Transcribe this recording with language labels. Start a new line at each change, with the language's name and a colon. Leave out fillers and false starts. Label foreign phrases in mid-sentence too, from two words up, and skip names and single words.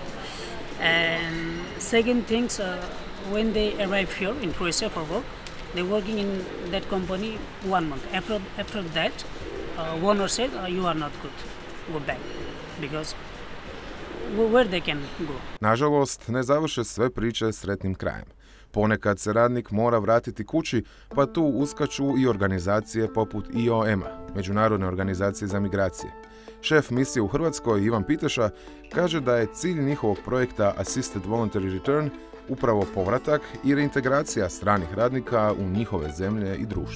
English: And second things, when they arrive here in Croatia for work, they're working in that company 1 month. After that, owner said, you are not good, go back, because where they can go.
Croatian: Nažalost, ne završe sve priče sretnim krajem. Ponekad se radnik mora vratiti kući, pa tu uskaču i organizacije poput IOM-a, Međunarodne organizacije za migracije. Šef misije u Hrvatskoj, Ivan Piteša, kaže da je cilj njihovog projekta Assisted Voluntary Return upravo povratak i reintegracija stranih radnika u njihove zemlje i društvo.